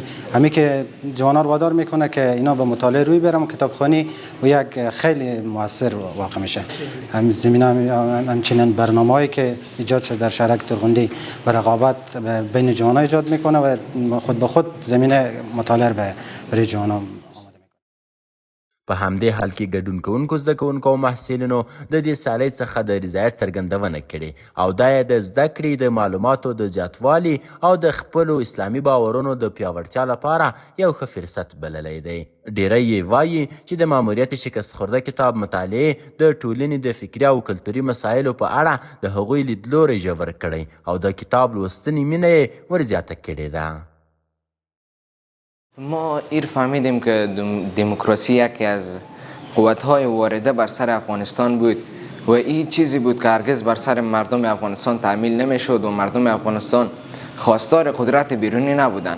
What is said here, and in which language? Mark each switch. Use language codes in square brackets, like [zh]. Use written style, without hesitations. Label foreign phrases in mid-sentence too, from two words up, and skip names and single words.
[fa] همین که جوانان رو وادار میکنه که اینا به مطالعه روی برم و کتابخوانی و یک خیلی موثر واقع میشه. همچنین برنامه‌ای که ایجاد شده در شهرک ترغندی و رقابت بین جوانان ایجاد میکنه و خود به خود زمینه مطالعه برای جوانان. [ps] په همدې حال کې ګډون کوونکو زده کوونکو او محصلینو د دې سیالۍ څخه د رضایت څرګندونه کړې او دا یې د زده کړې د معلوماتو د زیاتوالي او د خپلو اسلامي باورونو د پیاوړتیا لپاره یو ښه فرصت بللی دی. ډیری یې وایي چې د ماموریت شکست خورده کتاب مطالعې د ټولنې د فکري او کلتوري مسایلو په اړه د هغوی لیدلوری ژور کړی او د کتاب لوستنې مینه یې ورزیاته کړې ده. [fa] ما ایر فهمیدیم که دموکراسی یکی از قوت‌های وارده بر سر افغانستان بود و این چیزی بود که هرگز بر سر مردم افغانستان تعمیل نمی‌شد و مردم افغانستان خواستار قدرت بیرونی نبودند.